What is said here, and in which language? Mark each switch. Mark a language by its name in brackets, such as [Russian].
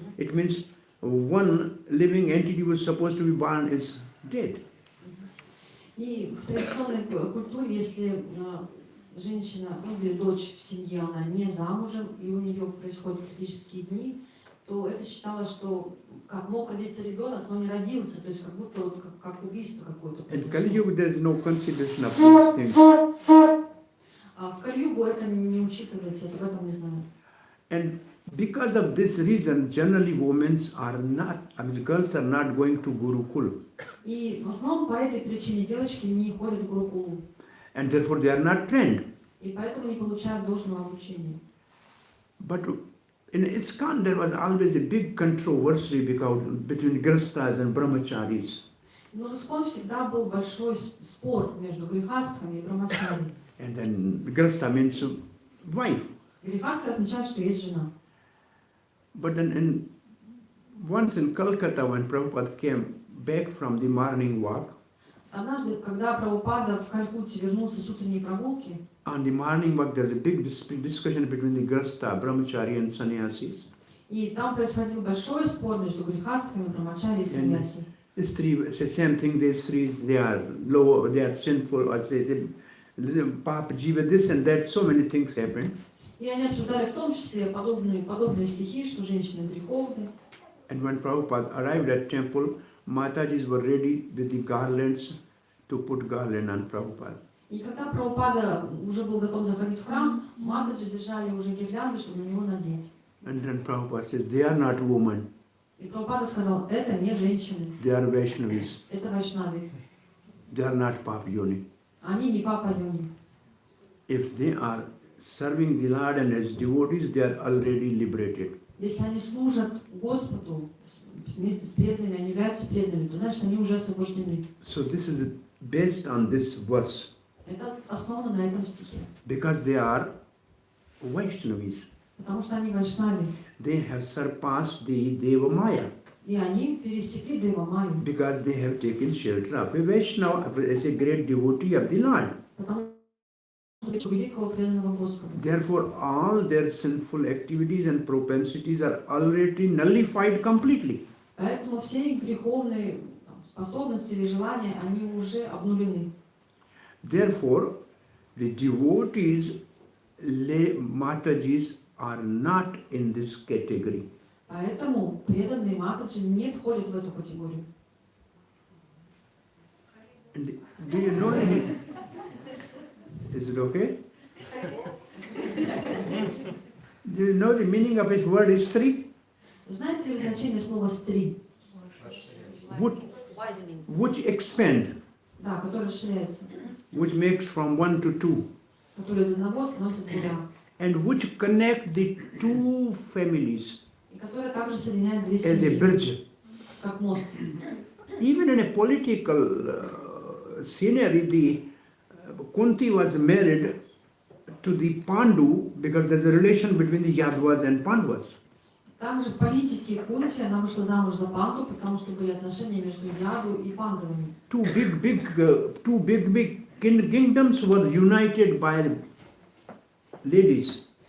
[English] It means one living entity was supposed to be born is dead. [Russian] И в традиционной культуре, если женщина, или дочь в семье, она не замужем, и у нее происходят критические дни, то это считалось, что как мог родиться ребенок, но не родился, то есть как будто вот как убийство какое-то. [English] In Kali Yuga there is no consideration of these things. [Russian] В Кали-югу это не учитывается, это в этом не знаю. [English] And because of this reason, generally women are not, I mean, girls are not going to Gurukul. [Russian] И в основном по этой причине девочки не ходят в Гурукулу. [English] And therefore they are not trained. [Russian] И поэтому не получают должного обучения. [English] But in ISKCON there was always a big controversy between Grihasthas and Brahmacharis. [Russian] Но в ISKCON всегда был большой спор между грехастхами и брамачари. [English] And then Grihastha means wife. [Russian] Грехастха означает, что есть жена. [English] But then once in Calcutta when Prabhupada came back from the morning walk, [Russian] Однажды, когда Прабхупада в Калькутте вернулся с утренней прогулки, [English] on the morning walk there's a big discussion between the Grihastha, Brahmachari and Sannyasis. [Russian] и там происходил большой спор между грехастками, брамачари и саньяси. [English] These three, it's the same thing, these three, they are low, they are sinful, or they say, Papa Jiva, this and that, so many things happen. [Russian] И они обсуждали в том числе подобные стихи, что женщины греховны. [English] And when Prabhupada arrived at temple, Matajis were ready with the garlands to put garland on Prabhupada. [Russian] И когда Прабхупада уже был готов заходить в храм, матаджи держали уже гирлянды, чтобы на него надеть. [English] And then Prabhupada says, they are not women, [Russian] И Прабхупада сказал, это не женщины, [English] they are Vaishnavis, [Russian] это вайшнави. [English] they are not Papa Yoni. [Russian] Они не папа Йони. [English] If they are serving the Lord and as devotees, they are already liberated. [Russian] Если они служат Господу, вместе с преданными, они являются преданными, то значит, они уже освобождены. [English] So this is based on this verse [Russian] Это основано на этом стихе. [English] because they are Vaishnavis. [Russian] Потому что они вайшнави. [English] They have surpassed the Deva Maya [Russian] И они пересекли Дева Майю. [English] because they have taken shelter of a Vaishnava as a great devotee of the Lord. [Russian] Потому что великого преданного Господа. [English] Therefore, all their sinful activities and propensities are already nullified completely. [Russian] Поэтому все их греховные способности или желания, они уже обнулены. [English] Therefore, the devotees, Matajis, are not in this category. [Russian] Поэтому преданные Матаджи не входят в эту категорию. [English] And do you know the, is it okay? Do you know the meaning of his word is three? [Russian] Знаете ли вы значение слова «стри»? [English] Which expand, [Russian] Да, который расширяется. [English] which makes from one to two, [Russian] Который из одного становится двумя. [English] and which connect the two families [Russian] И который также соединяет две [English] as a [Russian] семьи, [English] bridge. [Russian] как мост. [English] Even in a political scenery, the Kunti was married to the Pandu because there's a relation between the Yadavas and Pandavas. [Russian] Также в политике Кунти она вышла замуж за Панду, потому что были отношения между Яду и Пандавами. [English] Two big kingdoms were united by ladies.